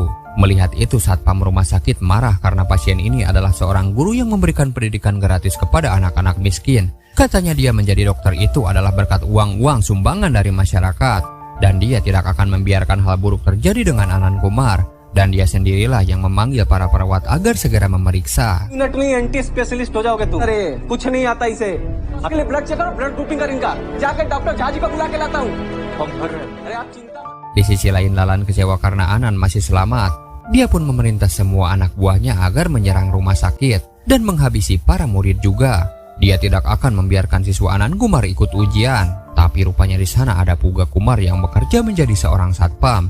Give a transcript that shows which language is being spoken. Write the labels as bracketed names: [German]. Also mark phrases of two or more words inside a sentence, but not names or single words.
[Indonesian] Melihat itu satpam rumah sakit marah karena pasien ini adalah seorang guru yang memberikan pendidikan gratis kepada anak-anak miskin. Katanya dia menjadi dokter itu adalah berkat uang-uang sumbangan dari masyarakat dan dia tidak akan membiarkan hal buruk terjadi dengan Anand Kumar. Dan dia sendirilah yang memanggil para perawat agar segera memeriksa. [Hindi] मिनट में [English] ENT specialist [Hindi] हो जाओगे तुम। अरे कुछ नहीं आता इसे। अगले [English] blood check [Hindi] करो, [English] blood grouping [Hindi] कर इनका। जाकर डॉक्टर झाजी को बुला के लाता हूँ। अरे आप चिंता मत। [Indonesian] Di sisi lain Lalan kecewa karena Anand masih selamat. Dia pun memerintah semua anak buahnya agar menyerang rumah sakit dan menghabisi para murid juga. Dia tidak akan membiarkan siswa Anand Kumar ikut ujian. Tapi rupanya di sana ada Puga Kumar yang bekerja menjadi seorang satpam.